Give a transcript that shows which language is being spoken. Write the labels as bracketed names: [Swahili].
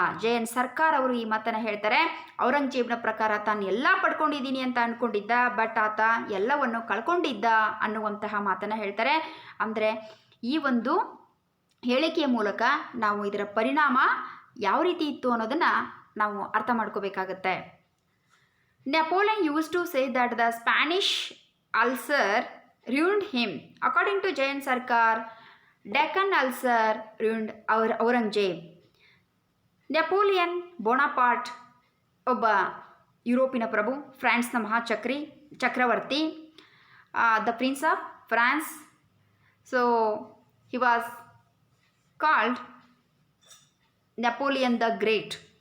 [Kannada] JN ಸರ್ಕಾರ್ ಅವರು ಈ ಮಾತನ್ನು ಹೇಳ್ತಾರೆ. ಔರಂಗಜೇಬ್ನ ಪ್ರಕಾರ ತಾನು ಎಲ್ಲ ಪಡ್ಕೊಂಡಿದ್ದೀನಿ ಅಂತ ಅಂದ್ಕೊಂಡಿದ್ದ, ಬಟ್ ಆತ ಎಲ್ಲವನ್ನು ಕಳ್ಕೊಂಡಿದ್ದ ಅನ್ನುವಂತಹ ಮಾತನ್ನು ಹೇಳ್ತಾರೆ. ಅಂದರೆ ಈ ಒಂದು ಹೇಳಿಕೆಯ ಮೂಲಕ ನಾವು ಇದರ ಪರಿಣಾಮ ಯಾವ ರೀತಿ ಇತ್ತು ಅನ್ನೋದನ್ನು ನಾವು ಅರ್ಥ ಮಾಡ್ಕೋಬೇಕಾಗತ್ತೆ. [English] Napoleon used to say that the Spanish ulcer ruined him. According to JN Sarkar, Deccan ulcer ruined Aurangzeb. [Kannada] Napoleon Bonaparte ಒಬ್ಬ ಯುರೋಪಿನ ಪ್ರಭು, ಫ್ರಾನ್ಸ್ನ ಚಕ್ರವರ್ತಿ, [English] The prince of France. So he was called Napoleon the great.